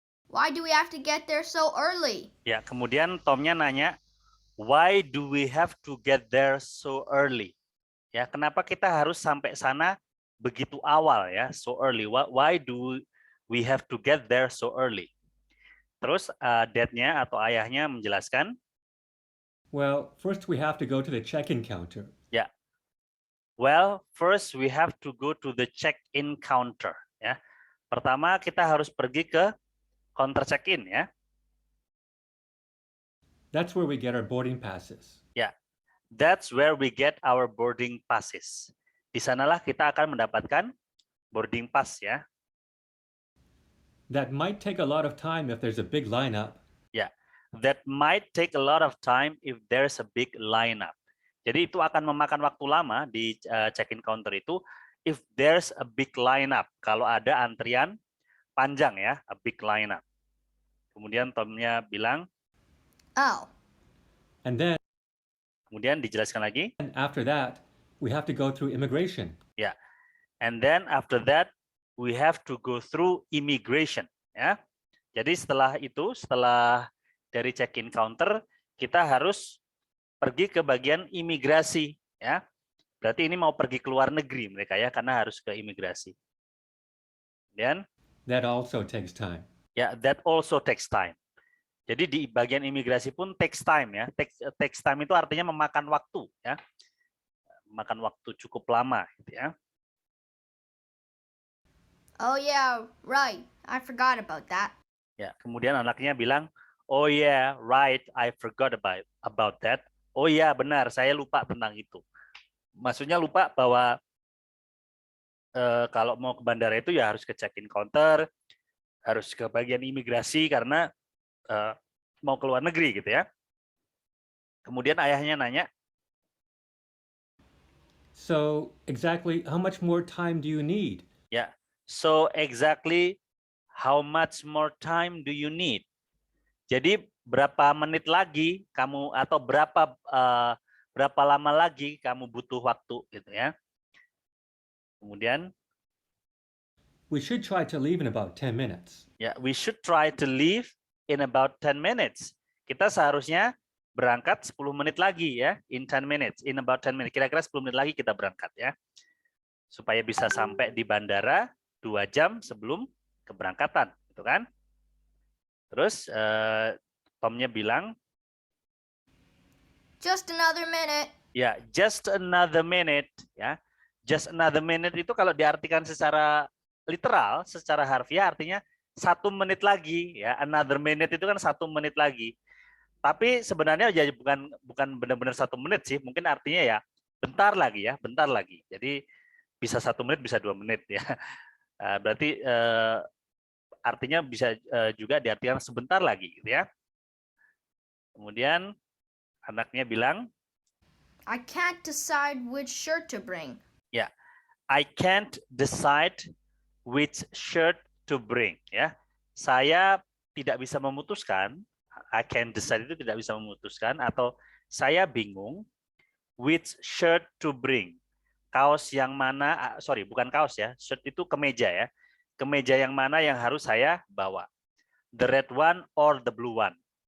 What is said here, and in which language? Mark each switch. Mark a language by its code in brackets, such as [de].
[en] Why do we have to get there so early? [id] Ya, kemudian Tomnya nanya, [en] why do we have to get there so early? [id] Ya, kenapa kita harus sampai sana begitu awal ya, [en] so early? Why do we have to get there so early? [id] Terus dad-nya atau ayahnya menjelaskan, [en] Well, first we have to go to the check-in counter. [id] ya. [en] Well, first we have to go to the check-in counter, ya. [id] Pertama kita harus pergi ke counter check-in ya. [en] That's where we get our boarding passes. [id] Ya. [en] That's where we get our boarding passes. [id] Di sanalah kita akan mendapatkan boarding pass ya. [en] That might take a lot of time if there's a big lineup. [id] Ya. [en] That might take a lot of time if there's a big lineup. [id] Jadi itu akan memakan waktu lama di check-in counter itu [en] if there's a big lineup. [id] Kalau ada antrian panjang ya, [en] a big lineup. [id] Kemudian Tomnya bilang, Oh, [en] And then [id] kemudian dijelaskan lagi, [en] after that, we have to go through immigration. [id] ya. [en] And then after that, we have to go through immigration, ya. [id] Jadi setelah itu, setelah dari check-in counter, kita harus pergi ke bagian imigrasi, ya. Berarti ini mau pergi ke luar negeri mereka ya, karena harus ke imigrasi. Dan [en] That also takes time. [id] ya, [en] that also takes time. [id] Jadi di bagian imigrasi pun [en] takes time [id] ya. [en] Takes time [id] itu artinya memakan waktu ya. Memakan waktu cukup lama gitu ya. [en] oh yeah, right. I forgot about that. [id] Ya, kemudian anaknya bilang, [en] "Oh yeah, right, I forgot about that." [id] Oh iya, benar, saya lupa tentang itu. Maksudnya lupa bahwa kalau mau ke bandara itu ya harus ke check-in counter, harus ke bagian imigrasi karena mau ke luar negeri gitu ya. Kemudian ayahnya nanya, [en] So, exactly how much more time do you need? ya, so exactly how much more time do you need? [id] Jadi berapa menit lagi kamu atau berapa lama lagi kamu butuh waktu gitu ya. Kemudian [en] We should try to leave in about 10 minutes. ya, we should try to leave in about 10 minutes. [id] Kita seharusnya berangkat 10 menit lagi ya, [en] in 10 minutes, in about 10 minutes. [id] Kira-kira 10 menit lagi kita berangkat ya. Supaya bisa sampai di bandara 2 jam sebelum keberangkatan, gitu kan? Terus Tomnya bilang, [en] Just another minute. [id] ya, [en] just another minute [id] ya. [en] Just another minute [id] itu kalau diartikan secara literal, secara harfiah artinya 1 menit lagi ya. [en] Another minute [id] itu kan 1 menit lagi. Tapi sebenarnya ya bukan benar-benar 1 menit sih. Mungkin artinya ya bentar lagi ya, bentar lagi. Jadi bisa 1 menit, bisa 2 menit ya. Berarti artinya bisa juga diartikan sebentar lagi gitu ya. Kemudian anaknya bilang, [en] I can't decide which shirt to bring. ya, I can't decide which shirt to bring ya. [id] Saya tidak bisa memutuskan, [en] I can't decide [id] itu tidak bisa memutuskan atau saya bingung [en] which shirt to bring. [id] Kaos yang mana, sorry bukan kaos ya, shirt itu kemeja ya. kemeja yang mana yang harus saya bawa. [en] The red one or the blue one.